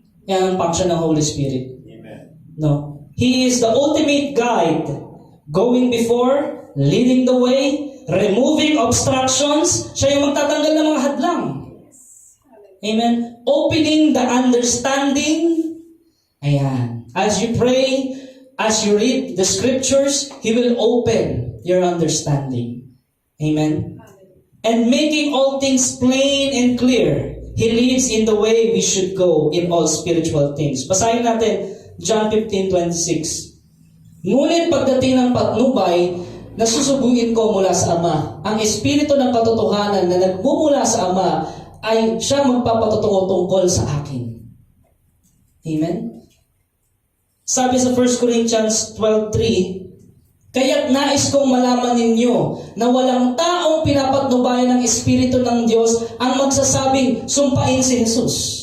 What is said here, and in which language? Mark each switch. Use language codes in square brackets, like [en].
[tl] Yan ang function ng Holy Spirit. No. [en] He is the ultimate guide, going before, leading the way, removing obstructions. [tl] Siya yung magtatanggal ng mga hadlang. Amen. [en] Opening the understanding. Ayan. As you pray, as you read the scriptures, He will open your understanding. Amen. And making all things plain and clear. He leads in the way we should go in all spiritual things. [tl] Basahin natin John 15:26. Ngunit pagdating ng patnubay, nasusubuin ko mula sa Ama. Ang Espiritu ng katotohanan na nagmumula sa Ama ay siya magpapatotoo tungkol sa akin. Amen? Sabi sa 1 Corinthians 12:3, kaya't nais kong malaman ninyo na walang taong pinapatnubayan ng Espiritu ng Diyos ang magsasabing sumpain si Jesus.